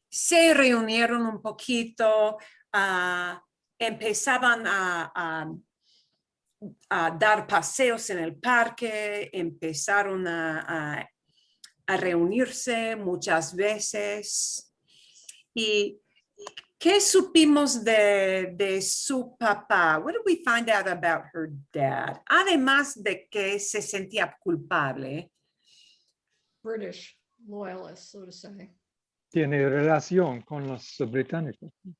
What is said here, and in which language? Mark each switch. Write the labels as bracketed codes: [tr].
[es] se reunieron un poquito, empezaban a dar paseos en el parque, empezaron a reunirse muchas veces. ¿Y qué supimos de su papá? [en] What did we find out about her dad? [es] Además de que se sentía culpable. [en] British loyalist, so to say. [es] Tiene relación con los británicos.